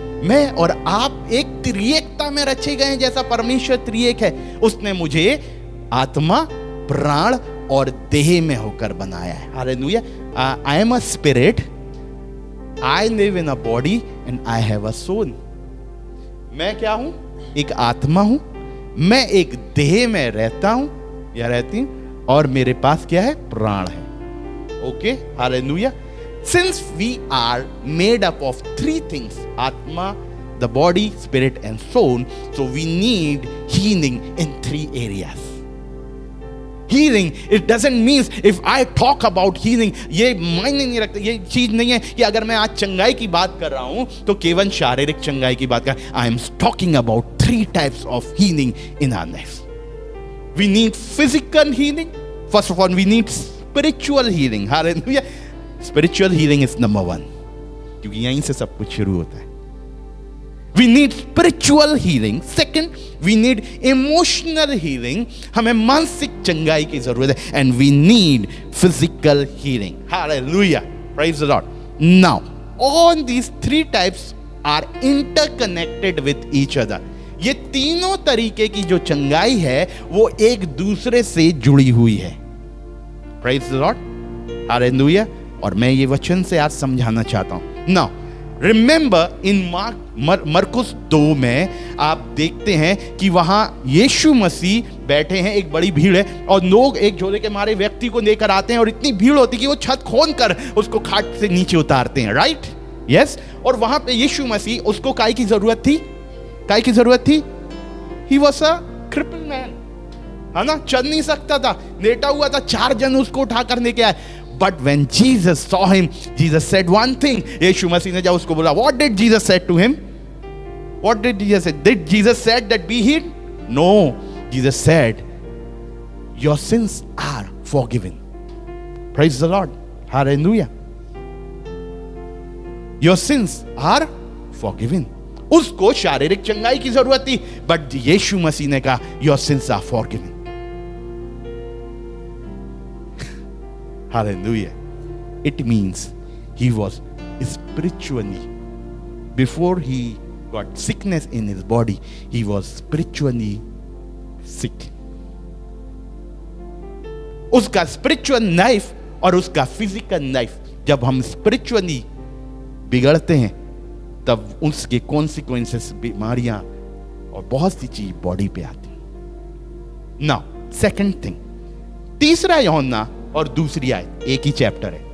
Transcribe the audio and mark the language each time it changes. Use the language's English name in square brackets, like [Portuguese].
[Hindi] मैं और आप एक त्रिएकता में रचे गए हैं। जैसा परमेश्वर त्रिएक है, उसने मुझे आत्मा, प्राण और देह में होकर बनाया है। Hallelujah. [English] I am a spirit, I live in a body and I have a soul. [Hindi] मैं क्या हूं? एक आत्मा हूं, मैं एक देह में रहता हूं या रहती हूं, और मेरे पास क्या है? प्राण है। Okay, hallelujah. [English] Since we are made up of 3 things, Atma, the body, spirit and soul, so we need healing in 3 areas. Healing, it doesn't mean if I talk about healing, [Hindi] ये मायने नहीं रखता। ये चीज नहीं है कि अगर मैं आज चंगाई की बात कर रहा हूं तो केवल शारीरिक चंगाई की बात कर। [English] I am talking about 3 types of healing in our life. We need physical healing. First of all, we need spiritual healing. Hallelujah. Spiritual healing is number 1, [Hindi] क्योंकि यहीं से सब कुछ शुरू होता है। [English] We need spiritual healing. Second, we need emotional healing. [Hindi] हमें मानसिक चंगाई की जरूरत है। [English] And we need physical healing. Hallelujah. Praise the Lord. Now, all these 3 types are interconnected with each other. [Hindi] ये तीनों तरीके की जो चंगाई है वो एक दूसरे से जुड़ी हुई है। [English] Praise the Lord. Hallelujah. [Hindi] और मैं ये वचन से आज समझाना चाहता हूं। [English] now remember, [Hindi] इन मरकुस 2 में आप देखते हैं कि वहां यीशु मसीह बैठे हैं, एक बड़ी भीड़ है और लोग एक झोले के मारे व्यक्ति को लेकर आते हैं और इतनी भीड़ होती है कि वो छत खोल कर उसको खाट से नीचे उतारते हैं। Right, yes. और वहां पे यीशु मसीह, उसको काय की जरूरत थी? काय की जरूरत थी? [English] he was a cripple man, [Hindi] है ना, चल नहीं सकता था, लेटा हुआ था। 4 जन उसको उठा कर लेके आए। [English] But when Jesus saw him, Jesus said one thing. [Hindi] यीशु मसीह ने जब उसको बोला, [English] what did Jesus said to him? What did Jesus say? Did Jesus said that be healed? No. Jesus said, your sins are forgiven. Praise the Lord. Hallelujah. Your sins are forgiven. [Hindi] उसको शारीरिक चंगाई की जरूरत थी, but यीशु मसीह ने कहा, [English] your sins are forgiven. Hallelujah. It means he was spiritually, before he got sickness in his body, he was spiritually sick. [Hindi] उसका spiritual life और उसका physical life, जब हम spiritually बिगड़ते हैं तब उसके consequences, बीमारियां और बहुत सी चीज बॉडी पे आती हैं। [English] Now, second thing, [Hindi] तीसरा यूहन्ना और दूसरी आयत, एक ही चैप्टर है।